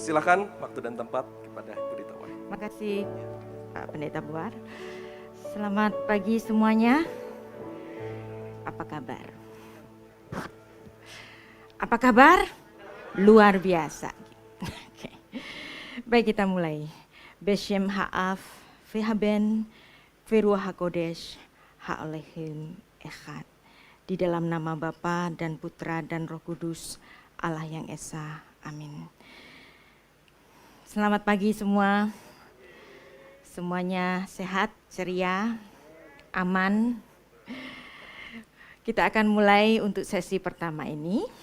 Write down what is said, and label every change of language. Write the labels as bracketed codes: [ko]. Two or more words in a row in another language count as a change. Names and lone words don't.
[id] persilakan waktu dan tempat kepada Budi Tawai. Terima kasih Pak Pendeta Buar. Selamat pagi semuanya. Apa kabar? Apa kabar? Luar biasa. Oke. Baik, kita mulai. [he] בשם האב, והבן, ורוח הקודש, האלוהים אחד. [id] Di dalam nama Bapa dan Putra dan Roh Kudus, Allah yang Esa. Amin. Selamat pagi semua. Semuanya sehat, ceria, aman. Kita akan mulai untuk sesi pertama ini.